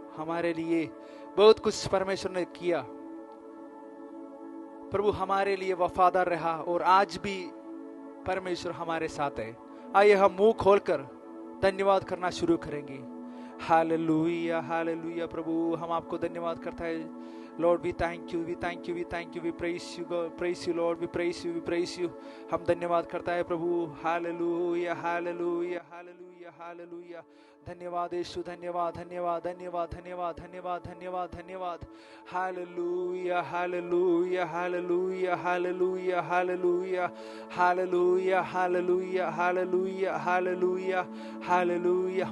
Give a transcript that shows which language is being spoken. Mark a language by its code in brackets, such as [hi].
[hi] हमारे लिए बहुत कुछ परमेश्वर ने किया। प्रभु हमारे लिए वफादार रहा और आज भी परमेश्वर हमारे साथ है। आइए हम मुंह खोलकर धन्यवाद करना शुरू करेंगे। Hallelujah, hallelujah. प्रभु हम आपको धन्यवाद करता है। [en] Lord, we thank you, we thank you, we thank you, we praise you, God, praise you, Lord, we praise you, we praise you. [hi] हम धन्यवाद करता है प्रभु। Hallelujah, hallelujah, hallelujah, hallelujah. धन्यवाद यीशु, धन्यवाद, धन्यवाद, धन्यवाद, धन्यवाद, धन्यवाद, धन्यवाद, धन्यवाद। Hallelujah, hallelujah, hallelujah, hallelujah, hallelujah, hallelujah, hallelujah, hallelujah, hallelujah, hallelujah.